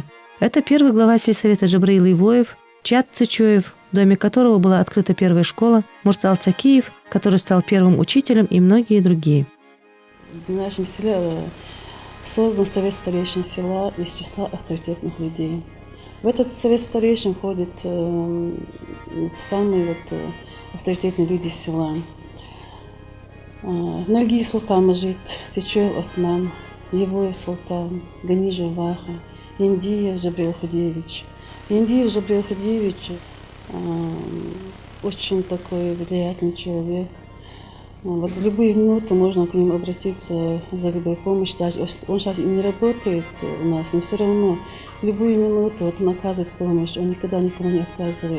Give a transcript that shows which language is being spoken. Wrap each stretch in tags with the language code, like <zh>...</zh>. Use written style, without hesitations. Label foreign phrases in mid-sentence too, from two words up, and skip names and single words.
<ru>Это первый глава сельсовета Джабраил Ивлоев, Чат Цычоев, в доме которого была открыта первая школа, Мурсал Цакиев, который стал первым учителем, и многие другие. В нашем селе создан совет старейшин села из числа авторитетных людей. В этот совет старейшин входят самые авторитетные люди села. Нальги Султан Мажид, Цычоев Осман, Евоев Султан, Ганижев Ваха, Индиев Джабраил Худиевич. Индиев Джабраил Худиевич очень такой влиятельный человек. Вот в любые минуты можно к ним обратиться за любой помощью. Даже он сейчас и не работает у нас, но все равно в любую минуту он оказывает помощь, он никогда никому не отказывает.</ru>